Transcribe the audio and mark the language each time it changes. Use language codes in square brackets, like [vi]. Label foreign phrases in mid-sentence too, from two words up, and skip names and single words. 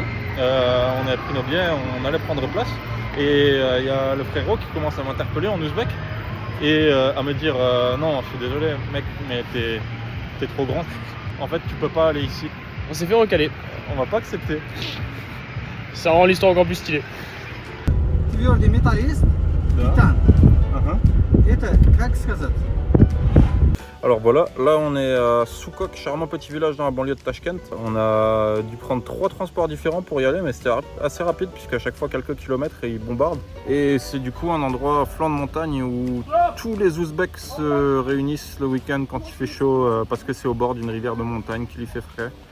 [fr] On avait pris nos billets, on allait prendre place. Et il y a le frérot qui commence à m'interpeller en ouzbek et à me dire non, je suis désolé, mec, mais t'es trop grand. En fait, tu peux pas aller ici. On s'est fait recaler. On va pas accepter. Ça rend l'histoire encore plus stylée. [ru] Твердый металлист, титан. Это как сказать? [fr] Alors voilà, là on est à Soukok, charmant petit village dans la banlieue de Tashkent. On a dû prendre 3 transports différents pour y aller, mais c'était assez rapide puisqu'à chaque fois quelques kilomètres et ils bombardent. Et c'est du coup un endroit flanc de montagne où tous les Ouzbeks se réunissent le week-end quand il fait chaud parce que c'est au bord d'une rivière de montagne qui lui fait frais.